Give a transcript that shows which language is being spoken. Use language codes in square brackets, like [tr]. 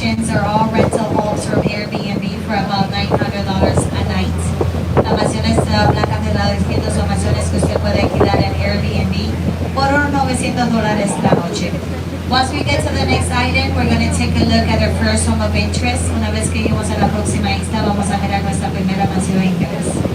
[en] Are all rental homes from Airbnb for about $900 a night. [es] Las mansiones blancas de lado izquierdo son mansiones que usted puede alquilar en Airbnb por unos $900 la noche. [en] Once we get to the next island, we're going to take a look at our first home of interest. [es] Una vez que lleguemos a la próxima isla, vamos a mirar nuestra primera mansión de interés.